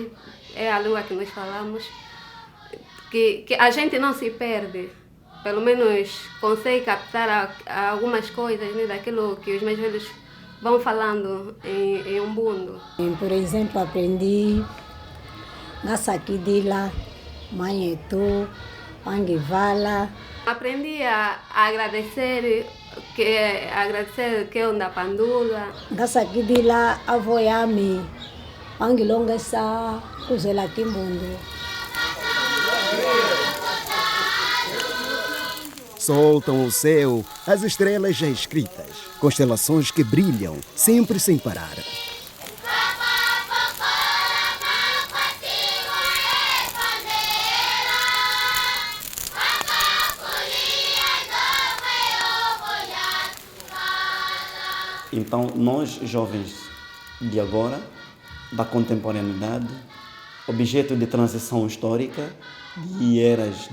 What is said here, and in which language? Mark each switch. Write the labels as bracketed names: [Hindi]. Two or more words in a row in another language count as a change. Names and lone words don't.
[Portuguese] É a língua que nós falamos, que a gente não se perde, pelo menos consegue captar algumas coisas, né, daquilo que os mais velhos vão falando em umbundo. Por exemplo, aprendi Gasakidila, Manhetu, Manguivala. Aprendi a agradecer que é onda pandula. [Kimbundu] Gasakidila, avoiami, Mangilonga sa, Kuzela Kimbundo. [Portuguese] soltam ao céu as estrelas já escritas, constelações que brilham sempre sem parar. Então, nós, jovens de agora, da contemporaneidade, objeto de transição histórica, de eras